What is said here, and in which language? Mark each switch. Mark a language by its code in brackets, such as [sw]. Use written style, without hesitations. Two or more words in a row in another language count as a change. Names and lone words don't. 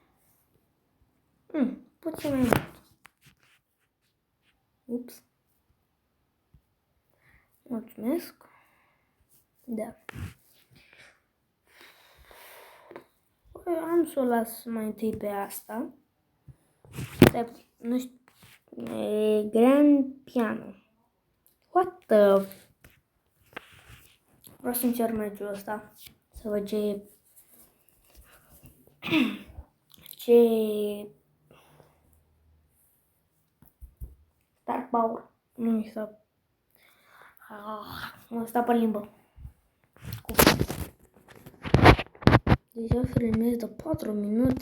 [ro] Puțin mai mult. Ups. Mulțumesc. Da. Am să o las mai întâi pe asta. Nu știu. Grand Piano. [en] What the... [ro] Vreau să încerc meciul ăsta. Să văd ce Star Power. Nu mi s-a... Mă sta pe limbă. Deja filmez de 4 minute.